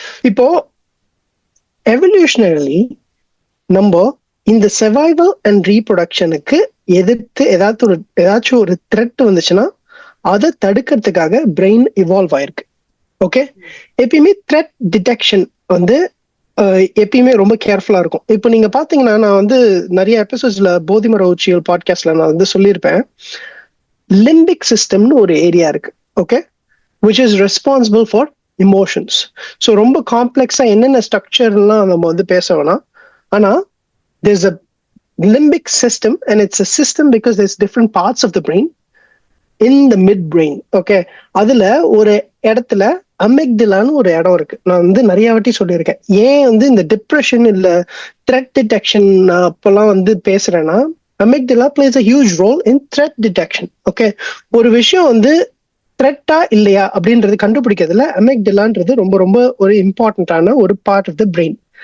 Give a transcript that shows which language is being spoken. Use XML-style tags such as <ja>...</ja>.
<ta>இப்போ எவல்யூஷனரி நம்ம இந்த சர்வைவல் அண்ட் ரீப்ரொடக்ஷனுக்கு எதிர்த்து ஏதாச்சும் ஒரு த்ரெட் வந்துச்சுன்னா அதை தடுக்கிறதுக்காக பிரெயின் இவால்வ் ஆயிருக்கு. ஓகே, எப்பயுமே த்ரெட் டிடெக்ஷன் வந்து எப்பயுமே ரொம்ப கேர்ஃபுல்லா இருக்கும். இப்போ நீங்க பாத்தீங்கன்னா, நான் வந்து நிறைய எபிசோட்ஸ்ல போதிமர உச்சியல் பாட்காஸ்ட்ல நான் வந்து சொல்லியிருப்பேன், லிம்பிக் சிஸ்டம்னு ஒரு ஏரியா இருக்கு.</ta> <en>Okay, which is responsible for emotions.</en> <ta>So ரொம்ப காம்ப்ளெக்ஸா என்னென்ன ஸ்ட்ரக்சர்லாம் நம்ம வந்து பேச வேணாம். ஆனா</ta> <en>there's a limbic system and it's a system because there's different parts of the brain in the mid brain.</en> <ta>Okay, அதுல ஒரு இடத்துல அமெக்டிலான்னு ஒரு இடம் இருக்கு. நான் வந்து நிறைய வாட்டி சொல்லியிருக்கேன். ஏன் வந்து இந்த டிப்ரெஷன் இல்ல த்ரெட் டிடெக்ஷன் அப்பெல்லாம் வந்து பேசுறேன்னா, அமெக்டிலா</ta> <en>Plays a huge role in threat detection.</en> <ta>Okay, ஒரு விஷயம் வந்து த்ரெட்டா இல்லையா அப்படின்றது கண்டுபிடிக்கிறதுல அமெக்டிலான்றது ரொம்ப ரொம்ப ஒரு இம்பார்ட்டன்டான ஒரு</ta> <en>Part of the brain.</en>